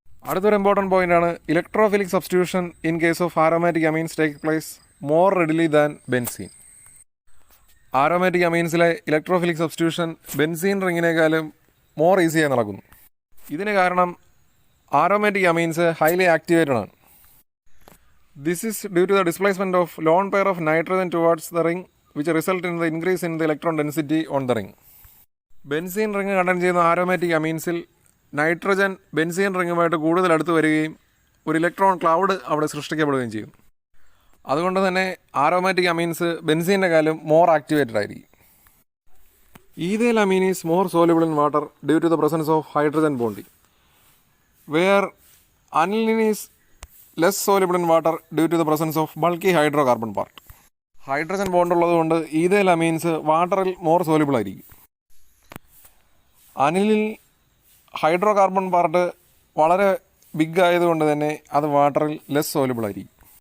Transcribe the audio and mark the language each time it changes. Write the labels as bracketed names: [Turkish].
[Malayalam] അടുത്തൊരു ഇമ്പോർട്ടൻറ്റ് പോയിൻ്റാണ് [English] Electrophilic substitution in case of aromatic amines take place more readily than benzene. [Malayalam] Aromatic അമീൻസിലെ electrophilic substitution benzene റിങ്ങിനേക്കാളും more ഈസിയായി നടക്കുന്നു. ഇതിന് കാരണം aromatic amines highly activated ആണ്. [English] This is due to the displacement of lone pair of nitrogen towards the ring which result in the increase in the electron density on the ring. [Malayalam] Benzene ring കണ്ടൻ ചെയ്യുന്ന aromatic അമീൻസിൽ nitrogen benzene റിങ്ങുമായിട്ട് കൂടുതൽ അടുത്ത് വരികയും ഒരു electron cloud അവിടെ സൃഷ്ടിക്കപ്പെടുകയും ചെയ്യും. അതുകൊണ്ട് തന്നെ aromatic amines ബെൻസീൻ്റെ കാലം മോർ ആക്ടിവേറ്റഡ് ആയിരിക്കും. [English] Ethyl amine is more soluble in water due to the presence of hydrogen bonding, where aniline is less soluble in water due to the presence of bulky hydrocarbon part. [Malayalam] Hydrogen bond ഉള്ളതുകൊണ്ട് ethyl amines വാട്ടറിൽ more soluble ആയിരിക്കും. അനിലിൽ hydro carbon part വളരെ big ആയതുകൊണ്ട് തന്നെ അത് വാട്ടറിൽ less soluble ആയിരിക്കും.